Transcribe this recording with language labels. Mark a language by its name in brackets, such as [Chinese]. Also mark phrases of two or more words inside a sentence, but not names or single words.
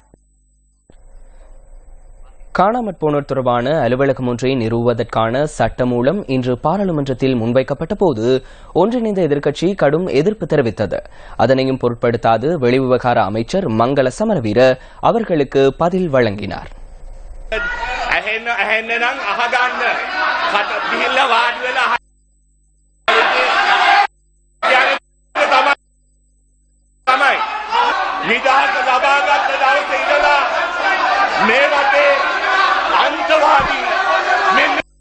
[Tamil] காணாமற் போனோர் தொடர்பான அலுவலகம் ஒன்றை நிறுவுவதற்கான சட்டமூலம் இன்று பாராளுமன்றத்தில் முன்வைக்கப்பட்ட போது ஒன்றிணைந்த எதிர்க்கட்சி கடும் எதிர்ப்பு தெரிவித்தது. அதனையும் பொருட்படுத்தாது வெளிவிவகார அமைச்சர் மங்கள சமரவீர அவர்களுக்கு பதில் வழங்கினார். [Sinhala] නිදහස ලබාගත් දවසේ ඉඳලා මේ රටේ අන්තවාදී මෙන්න